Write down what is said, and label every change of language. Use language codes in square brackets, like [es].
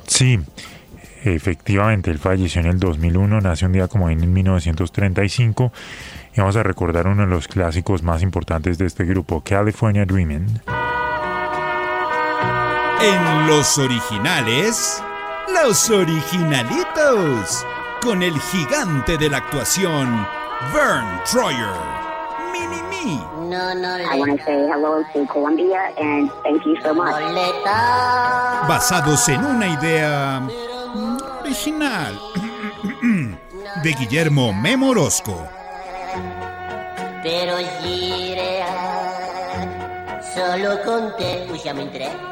[es] Sí, efectivamente, él falleció en el 2001, nació un día como hoy en 1935, y vamos a recordar uno de los clásicos más importantes de este grupo, California Dreamin'. En los originales... Los originalitos, con el gigante de la actuación, Vern Troyer. Mini-me. [en] I want to say hello to Columbia and thank you so much. [es] Boleta. Basados en una idea original de Guillermo Memo Orozco. Pero gire solo con te, ya me entré.